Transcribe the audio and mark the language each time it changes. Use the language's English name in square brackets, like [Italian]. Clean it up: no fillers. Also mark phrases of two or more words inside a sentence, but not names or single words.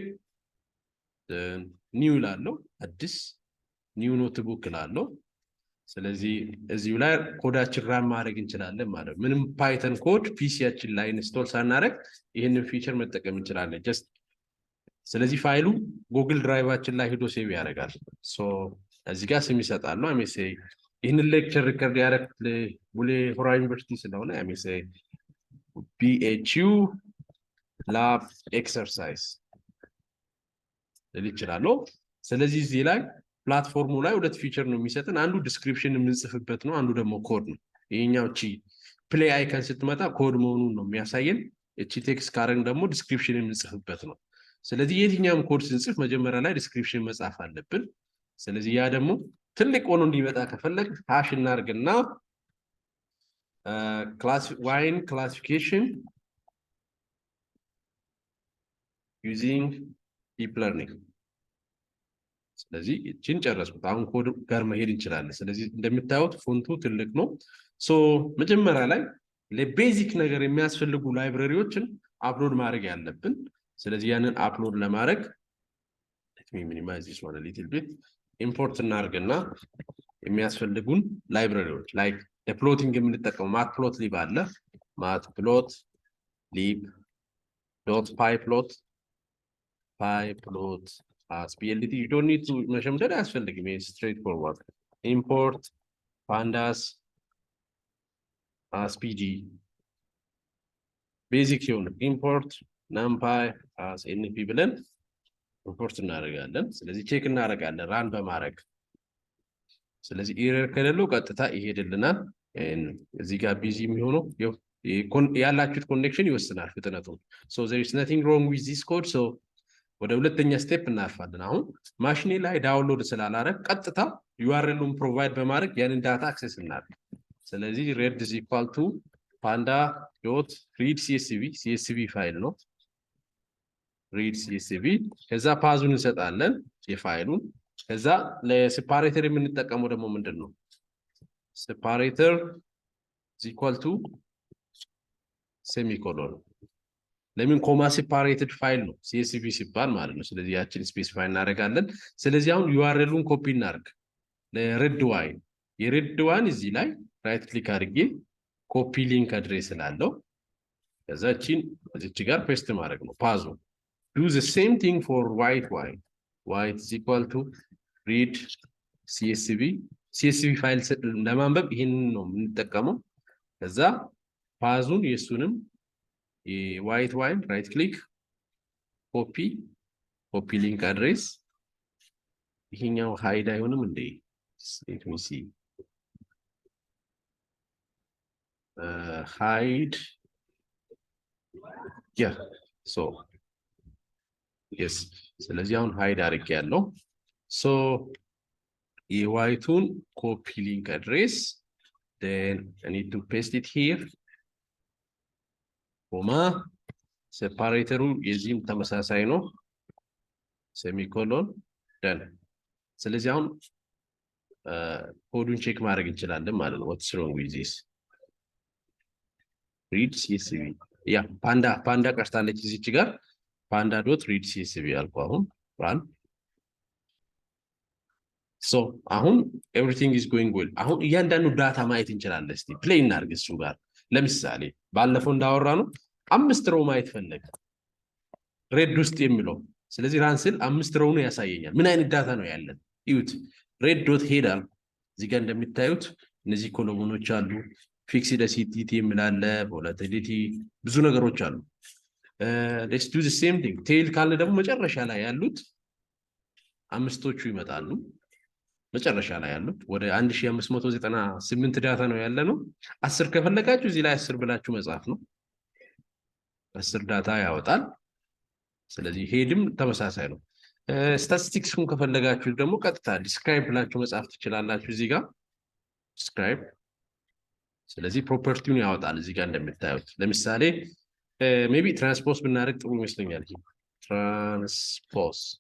[Amharic] ኒው ላለው አዲስ [English] new notebook [Amharic] ላለው ስለዚህ እዚሁ ላይ ኮዳችን ራን ማድረግ እንችላለን ማለት ምንም [English] Python code [Amharic] ፒሲያችን ላይ ኢንስቶል ሳናደርግ ይሄንን ፊቸር መጠቀም እንችላለን ጀስት ስለዚህ ፋይሉ ጉግል ድራይቫችን ላይ ሄዶ ሴቭ ያደርጋል። ሶ እዚህ ጋር ስም ይሰጣል ነው አሜሴ ይሄንን [English] lecture record [Amharic] ያደረኩት ቡሌ ሆራ ዩኒቨርሲቲ ስለሆነ አሜሴ BHU [English] lab exercise [Amharic] ይችላልው። ስለዚህ እዚህ ላይ ፕላትፎርሙ ላይ ሁለት ፊቸር ነው የሚሰጠን አንዱ ዲስክሪፕሽን የምንጽፍበት ነው አንዱ ደግሞ ኮድ ነው። ይሄኛው [English] play icon [Amharic] ስትመጣ ኮድ መሆኑን ነው የሚያሳየን ቴክስት ካረን ደግሞ ዲስክሪፕሽን የምንጽፍበት ነው። ስለዚህ የትኛውም ኮድ ስንጽፍ መጀመሪያ ላይ ዲስክሪፕሽን መጻፍ አለብን። ስለዚህ ያ ደግሞ ትልቅ ሆኖ እንዲመጣ ከፈለግ ሃሽ እናርግና [English] wine classification using deep learning [Amharic] ስለዚህ እቺን ጨረስኩት። አሁን ኮድ ጋር መሄድ እንችላለን። ስለዚህ እንደምታዩት ፎንቱ ትልቅ ነው። ሶ መጀመሪያ ላይ ለቤዚክ ነገር የሚያስፈልጉ ላይብረሪዎችን አፕሎድ ማድረግ ያለብን። ስለዚህ ያንን አፕሎድ ለማድረግ [English] let me minimize this one a little bit [Amharic] ኢምፖርት እናርግና የሚያስፈልጉን ላይብረሪዎች ላይክ ለፕሎቲንግ የምንጠቀመው matplotlib አለ matplotlib .pyplot [English] as PLT you don't need to [Amharic] መሸምደድ አያስፈልግም [English] straight forward import pandas as pg basic [Amharic] ይሁን [English] import numpy as np [Amharic] ብለን ኢምፖርት እናደርጋለን። ስለዚህ ቼክ እናደርጋለን ራን በማድረግ ስለዚህ ኤረር ከሌለው ቀጥታ ይሄድልናል። እዚህ ጋር ቢዚ የሚሆነው ያላችሁት ኮኔክሽን ይወስናል ፍጥነቱን። [English] so there is nothing wrong with this code so [Amharic] ወደ ሁለተኛ ስቴፕ እናልፋለን። አሁን ማሽኔ ላይ ዳውንሎድ ስላላረግ ቀጥታ ዩአርኤሉን ፕሮቫይድ በማድረግ ያንን ዳታ አክሰስ እናደርግ። ስለዚህ [English] red is equal to panda.read csv [Amharic] ፋይል ነው [English] read csv [Amharic] ከዛ ፓዙን እንሰጣለን የፋይሉን ከዛ ለሴፓሬተር የምንጠቀመው ደግሞ ምንድነው [English] separator is equal to semicolon [Amharic] ለምን [English] comma separated [Amharic] ፋይል ነው csv ሲባል ማለት ነው። ስለዚህ ያችን ስፔሲፋይ እናደርጋለን። ስለዚህ አሁን ዩአርኤሉን ኮፒ እናርግ ለሬድ ዋይን የሬድ ዋን እዚህ ላይ [English] right click [Amharic] አድርጌ [English] copy link address [Amharic] ስላለው ከዛችን እዚች ጋር ፔስት ማድረግ ነው ፓዙ [English] do the same thing for white wine white is equal to read [Amharic] csv ፋይል ለማንበብ ይሄንን ነው የምንጠቀመው። ከዛ ፓዙን የሱንም [English] white wine right click copy link address [Amharic] ይሄኛው ሃይድ አይሆንም እንዴ [English] let me see hide yeah so yes [Amharic] ስለዚህ አሁን ሃይድ አድርጌያለሁ። [English] so የዋይቱን copy link address then I need to paste it here [Amharic] ኮማ ሴፓሬተሩ የዚህም ተመሳሳይ ነው ሴሚኮሎን ደን። ስለዚህ አሁን ኮዱን ቼክ ማድረግ እንችላለን ማለት ነው። [English] what's wrong with this read csv [Amharic] ያ ፓንዳ ቀርታለች እዚች ጋር [English] panda.read csv [Amharic] አልኩ አሁን run so አሁን [English] everything is going well። [Amharic] አሁን እያንዳንዱ ዳታ ማየት እንችላለን። እስቲ ፕሌይ እናድርግ እሱ ጋር ለምሳሌ ባለፈው እንዳወራ ነው 5 ሮው ማየት ፈለገ ሬድ ውስጥ የሚለው ስለዚህ ራንስል 5 ሮው ነው ያሳየኛል። ምን አይነት ዳታ ነው ያለን እዩት። ሬድ ዶት ሄዳል እዚህ ጋር እንደምታዩት እነዚህ ኮሎሞኖች አሉ [English] fixed acidity [Amharic] የሚላለ ቮላቲሊቲ ብዙ ነገሮች አሉ። [English] let's do the same thing [Amharic] ቴል ካለ ደግሞ መጨረሻ ላይ ያሉት አምስቶቹ ይመጣሉ። መጨረሻ ላይ ያሉት ወደ 1598 ዳታ ነው ያለ ነው። 10 ከፈለጋችሁ እዚህ ላይ 10 ብላችሁ መጻፍ ነው። 10 ዳታ ያወጣል። ስለዚህ ሄድም ተመሳሳይ ነው። ስታቲስቲክስን ከፈለጋችሁ ደግሞ ቀጥታ ዲስክራይብ ብላችሁ መጻፍ ትችላላችሁ እዚህ ጋር ዲስክራይብ። ስለዚህ ፕሮፐርቲውን ያወጣል እዚህ ጋር እንደምታዩት። ለምሳሌ ሜቢ ትራንስፖዝ ብናደርግ ጥሩ ይመስለኛል። ትራንስፖዝ